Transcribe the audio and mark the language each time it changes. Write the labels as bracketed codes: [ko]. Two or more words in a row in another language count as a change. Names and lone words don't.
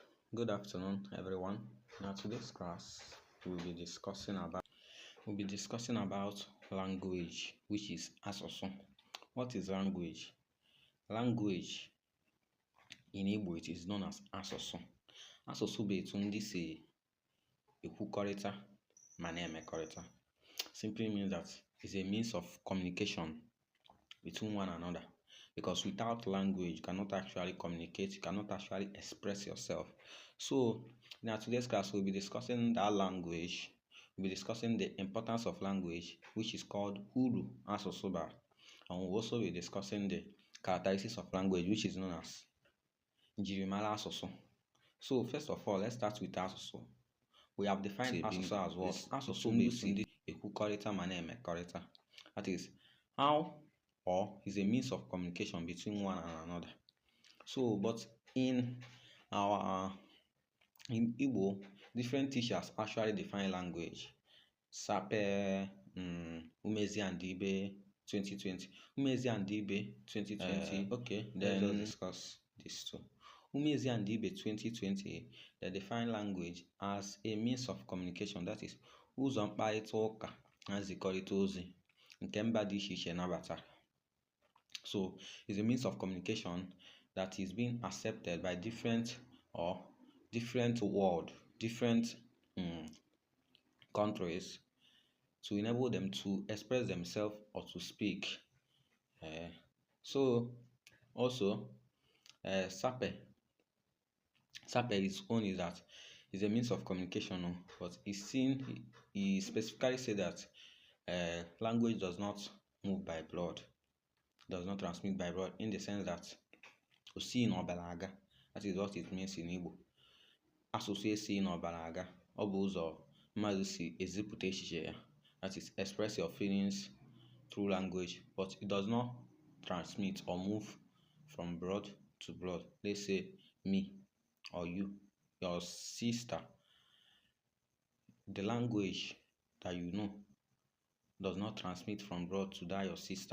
[en] Good afternoon, everyone. Now, today's class we'll be discussing about language, which is asụsụ. What is language? Language in Igbo it is known as asụsụ. [ig] Asụsụ bụ etu ndị si ekwukọrịta ma na-emekọrịta. [en] Simply means that it's a means of communication between one another. Because without language, you cannot actually communicate, you cannot actually express yourself. So, in today's class, we'll be discussing that language. We'll be discussing the importance of language, which is called [ig] Uru Asụsụ. [en] And we'll also be discussing the characteristics of language, which is known as [ig] Njirimara Asụsụ. [en] So, first of all, let's start with Asụsụ. We have defined Asụsụ as what? [ig] Asụsụ means ekwukọrịta ma na-emekọrịta. [en] That is, how or is a means of communication between one and another. So, but in Igbo, different teachers actually define language. Sape, Umezi and Ibe 2020. Umezi and Ibe 2020. Okay, then let's discuss this too. Umezi and Ibe 2020, they define language as a means of communication. That is, [ig] ụzọ mkparịta ụka na nzikọrịta ozi nke mba dị iche iche nabatara. [en] So, it's a means of communication that is being accepted by different countries to enable them to express themselves or to speak. So, also, Sape its own is that it's a means of communication, but he specifically said that language does not move by blood. Does not transmit by blood, in the sense that [ig] osi n'ọbara, [en] that is what it means in Igbo. [ig] Asụsụ esi n'ọbara, ọ bụ ụzọ mmadụ si ezipụta echiche ya, [en] that is, express your feelings through language, but it does not transmit or move from blood to blood. Let's say me or you, your sister, the language that you know does not transmit from blood to that your sister.